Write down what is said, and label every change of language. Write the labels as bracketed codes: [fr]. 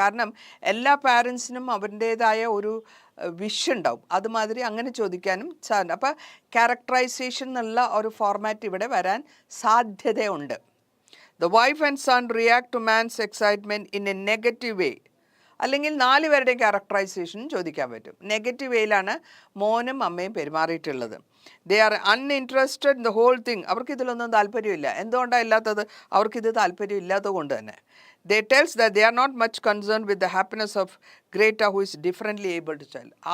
[ml] കാരണം എല്ലാ പാരൻസിനും അവരുടേതായ ഒരു വിഷ് ഉണ്ടാവും. അതുമാതിരി അങ്ങനെ ചോദിക്കാനും സാധ്യത. അപ്പോൾ ക്യാരക്ടറൈസേഷൻ എന്നുള്ള ഒരു ഫോർമാറ്റ് ഇവിടെ വരാൻ സാധ്യതയുണ്ട്. [en] The wife and son react to man's excitement in a negative way. [ml] അല്ലെങ്കിൽ 4 പേരുടെയും ക്യാരക്ടറൈസേഷൻ ചോദിക്കാൻ പറ്റും. നെഗറ്റീവ് വേയിലാണ് മോനും അമ്മയും പെരുമാറിയിട്ടുള്ളത്. [en] They are uninterested in the whole thing. [ml] അവർക്ക് ഇതിലൊന്നും താല്പര്യമില്ല. എന്തുകൊണ്ടാണ് ഇല്ലാത്തത്? അവർക്കിത് താല്പര്യം ഇല്ലാത്തത് കൊണ്ട് തന്നെ. [en] They tells that they are not much concerned with the happiness of Greta, who is differently able to tell.